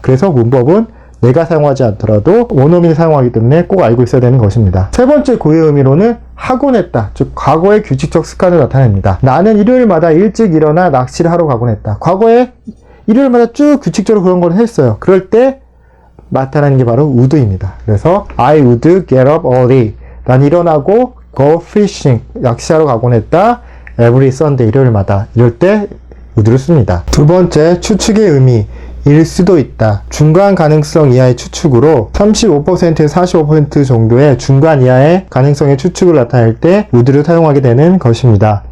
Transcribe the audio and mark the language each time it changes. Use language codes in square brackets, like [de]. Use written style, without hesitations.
[ko] 그래서 문법은 내가 사용하지 않더라도 원어민이 사용하기 때문에 꼭 알고 있어야 되는 것입니다. 세 번째 고유의 의미로는 하곤 했다. 즉 과거의 규칙적 습관을 나타냅니다. 나는 일요일마다 일찍 일어나 낚시를 하러 가곤 했다. 과거에 일요일마다 쭉 규칙적으로 그런 걸 했어요. 그럴 때 나타나는 게 바로 would입니다. 그래서 [en] I would get up early. [ko] 난 일어나고 [en] go fishing. [ko] 낚시하러 가곤 했다. [en] Every Sunday [ko] 일요일마다. 이럴 때 would를 씁니다. 두 번째 추측의 의미. 일 수도 있다. 중간 가능성 이하의 추측으로 35%에서 45% 정도의 중간 이하의 가능성의 추측을 나타낼 때 would를 사용하게 되는 것입니다.